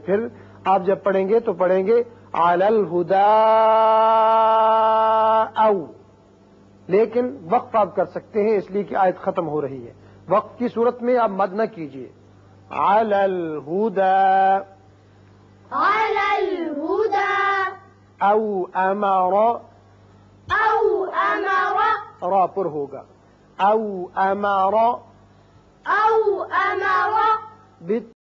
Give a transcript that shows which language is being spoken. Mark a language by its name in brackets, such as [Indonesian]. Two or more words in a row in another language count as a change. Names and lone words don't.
[Urdu] پھر آپ جب پڑھیں گے تو پڑھیں گے [Arabic] علی الہدی او، [Urdu] لیکن وقف آپ کر سکتے ہیں اس لیے کہ آیت ختم ہو رہی ہے. وقف کی صورت میں آپ مد نہ کیجیے. [Arabic] علی الہدی علی الہدی. او امر، او امر، [Urdu] را پر ہوگا. [Arabic] او امر او امر